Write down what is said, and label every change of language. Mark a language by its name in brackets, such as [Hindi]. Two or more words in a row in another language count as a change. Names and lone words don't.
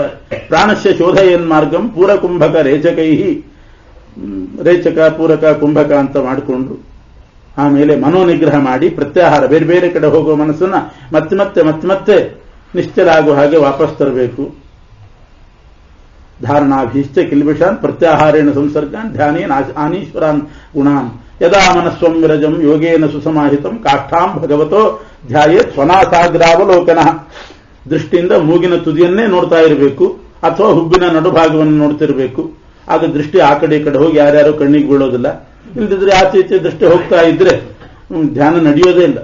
[Sanskrit] ಪ್ರಾಣಸ್ಯ ಶೋಧಯನ್ ಮಾರ್ಗಂ ಪೂರ ಕುಂಭಕ ರೇಚಕೈ, [Kannada] ರೇಚಕ ಪೂರಕ ಕುಂಭಕ ಅಂತ ಮಾಡಿಕೊಂಡು ಆಮೇಲೆ ಮನೋನಿಗ್ರಹ ಮಾಡಿ ಪ್ರತ್ಯಾಹಾರ, ಬೇರೆ ಬೇರೆ ಕಡೆ ಹೋಗುವ ಮನಸ್ಸನ್ನ ಮತ್ತೆ ನಿಶ್ಚಲ ಆಗುವ ಹಾಗೆ ವಾಪಸ್ ತರಬೇಕು. [Sanskrit] ಧಾರಣಾಭೀಶ್ಚ ಕಿಲ್ಬಿಷಾನ್ ಪ್ರತ್ಯಾಹಾರೇಣ ಸಂಸರ್ಗಾನ್ ಧ್ಯಾನೇನ ಆನೀಶ್ವರಾನ್ ಗುಣಾನ್ ಯದಾ ಮನಸ್ವಂ ವಿರಜಂ ಯೋಗೇನ ಸುಸಮಾಹಿತಂ ಕಾಷ್ಠಾಂ ಭಗವತೋ ಧ್ಯಾಯೇತ್ ಸ್ವನಾಸಾಗ್ರಾವಲೋಕನ. [Kannada] ದೃಷ್ಟಿಯಿಂದ ಮೂಗಿನ ತುದಿಯನ್ನೇ ನೋಡ್ತಾ ಇರಬೇಕು ಅಥವಾ ಹುಬ್ಬಿನ ನಡುಭಾಗವನ್ನು ನೋಡ್ತಿರಬೇಕು. ಆಗ ದೃಷ್ಟಿ ಆ ಕಡೆ ಈ ಕಡೆ ಹೋಗಿ ಯಾರ್ಯಾರೋ ಕಣ್ಣಿಗೆ ಬೀಳೋದಿಲ್ಲ. ಇಲ್ದಿದ್ರೆ ಆಚೆ ಈಚೆ ದೃಷ್ಟಿ ಹೋಗ್ತಾ ಇದ್ರೆ ಧ್ಯಾನ ನಡೆಯೋದೇ ಇಲ್ಲ.